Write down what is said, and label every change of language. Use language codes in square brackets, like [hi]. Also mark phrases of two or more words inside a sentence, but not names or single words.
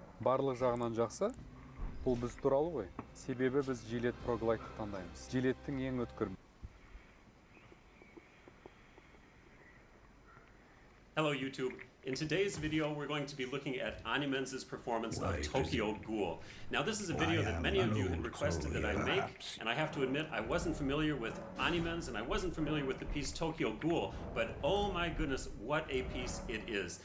[kk] барлық жағынан жақсы. Бұл біз туралы ғой. Себебі біз жилет проглайтты таңдаймыз. Жилеттің ең өткір. [en] Hello YouTube. In today's video, we're going to be looking at Animen's performance of Tokyo Ghoul. Now, this is a video that many of you had requested that I make, and I have to admit I wasn't familiar with Animen's and I wasn't familiar with the piece Tokyo Ghoul, but oh my goodness, what a piece it is.